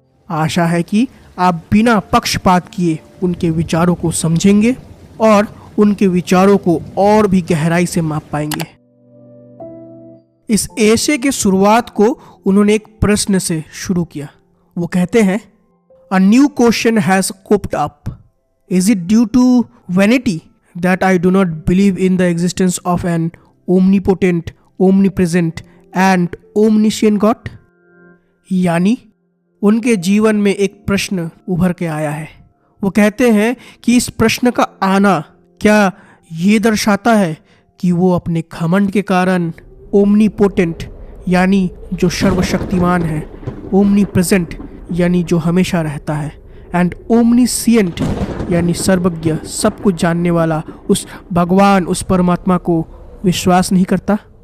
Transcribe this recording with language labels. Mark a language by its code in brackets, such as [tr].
[hi] आशा है कि आप बिना पक्षपात किए उनके विचारों को समझेंगे और उनके विचारों को और भी गहराई से माप पाएंगे। इस एशे की शुरुआत को उन्होंने एक प्रश्न से शुरू किया। वो कहते हैं, [en] A new question has cropped up. Is it due to vanity that I do not believe in the existence of an omnipotent, omnipresent and omniscient God? [hi] यानी उनके जीवन में एक प्रश्न उभर के आया है। वो कहते हैं कि इस प्रश्न का आना क्या ये दर्शाता है कि वो अपने घमंड के कारण ओमनीपोटेंट यानी जो सर्वशक्तिमान है, ओमनीप्रेजेंट यानी जो हमेशा रहता है, एंड ओमनीसिएंट यानी सर्वज्ञ सब कुछ जानने वाला उस भगवान, उस परमात्मा को विश्वास नहीं करता।